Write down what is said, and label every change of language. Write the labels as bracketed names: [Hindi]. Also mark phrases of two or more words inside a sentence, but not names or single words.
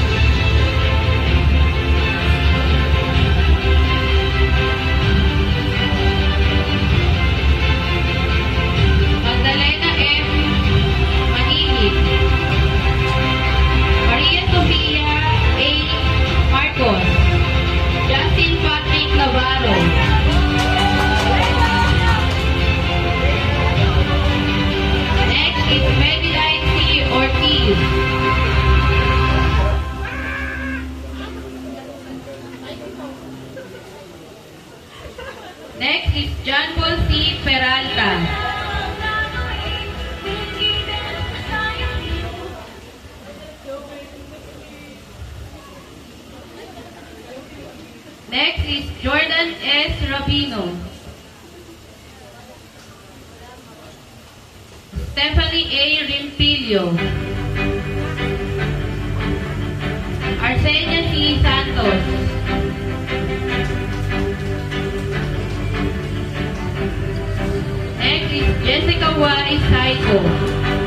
[English] Magdalena M. Manilig. Maria Sofia A. Marcos. Justin Patrick Navarro. Next is Madeline C. Ortiz. Next is John Paul C. Peralta. Next is Jordan S. Rabino. Stephanie A. Rimpilio. Arsenia C. Santos. Next is Jessica Y. Saiko.